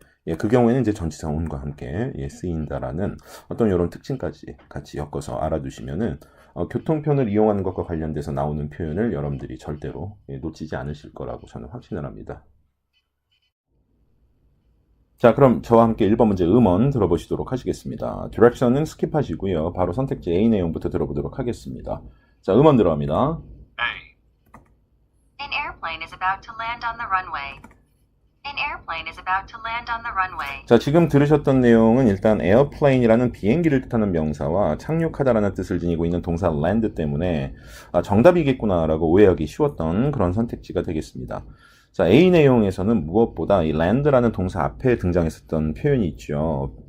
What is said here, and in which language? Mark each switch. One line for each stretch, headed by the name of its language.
Korean: 예, 그 경우에는 이제 전치사 on과 함께 쓰인다라는 어떤 이런 특징까지 같이 엮어서 알아두시면은 교통편을 이용하는 것과 관련돼서 나오는 표현을 여러분들이 절대로 놓치지 않으실 거라고 저는 확신을 합니다. 자, 그럼 저와 함께 1번 문제 음원 들어보시도록 하시겠습니다. 디렉션은 스킵하시고요. 바로 선택지 A 내용부터 들어보도록 하겠습니다. 자, 음원 들어갑니다.
English: An airplane is about to land on the runway. An airplane is about to land on the runway.
Korean: 자, 지금 들으셨던 내용은 일단 airplane이라는 비행기를 뜻하는 명사와 착륙하다라는 뜻을 지니고 있는 동사 land 때문에 정답이겠구나라고 오해하기 쉬웠던 그런 선택지가 되겠습니다. 자, A 내용에서는 무엇보다 이 land라는 동사 앞에 등장했었던 표현이 있죠.